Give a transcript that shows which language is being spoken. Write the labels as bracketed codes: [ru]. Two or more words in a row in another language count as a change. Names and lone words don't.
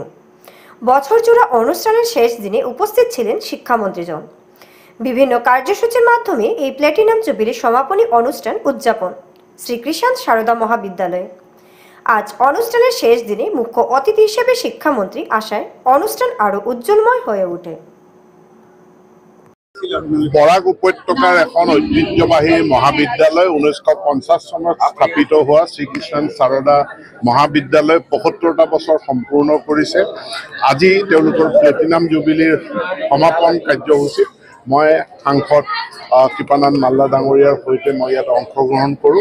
[bn] বছর জোড়া অনুষ্ঠানের শেষ দিনে উপস্থিত ছিলেন শিক্ষামন্ত্রীজন। বিভিন্ন কার্যসূচির মাধ্যমে এই প্ল্যাটিনাম জুবিলির সমাপনী অনুষ্ঠান উদযাপন শ্রীকৃষ্ণ সারদা মহাবিদ্যালয়ে। আজ অনুষ্ঠানের শেষ দিনে মুখ্য অতিথি হিসেবে শিক্ষামন্ত্রী আসায় অনুষ্ঠান আরো উজ্জ্বলময় হয়ে ওঠে। [as] বৰাক উপত্যকাৰ এখন ঐতিহ্যবাহী মহাবিদ্যালয় 1950 চনত স্থাপিত হোৱা শ্ৰীকৃষ্ণ সাৰদা মহাবিদ্যালয় ৭৫টা বছৰ সম্পূৰ্ণ কৰিছে। আজি তেওঁলোকৰ প্লেটিনাম জুবিলিৰ সমাপন কাৰ্যসূচীত মই সাংসদ কৃপানাথ মাল্লা ডাঙৰীয়াৰ সৈতে মই ইয়াত অংশগ্ৰহণ কৰোঁ।